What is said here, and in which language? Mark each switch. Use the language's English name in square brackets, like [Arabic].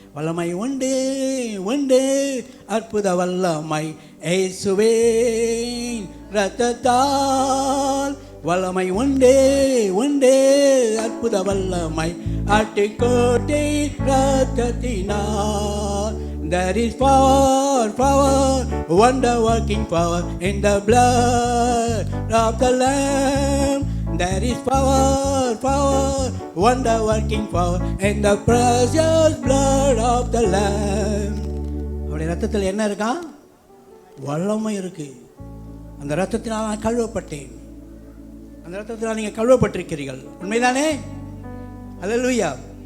[Tamil] வல்லமை உண்டு உண்டு அற்புத வல்லமை இயேசுவே ரத்தத்தால் வல்லமை உண்டே உண்டே அற்புத வல்லமை Attukottai ரத்தத்தினார். [English] There is power, power, wonder working power in the blood of the Lamb. There is power, power, wonder working power in the precious blood of the Lamb. [Tamil] அவருடைய ரத்தத்தில் என்ன இருக்கா? வல்லமை இருக்கு. அந்த ரத்தத்தினால் நான் கழுவப்பட்டேன். அந்த ரத்தத்தினால் நீங்கள் கழுவப்பட்டிருக்கிறீர்கள். உண்மைதானே? அல்லேலூயா.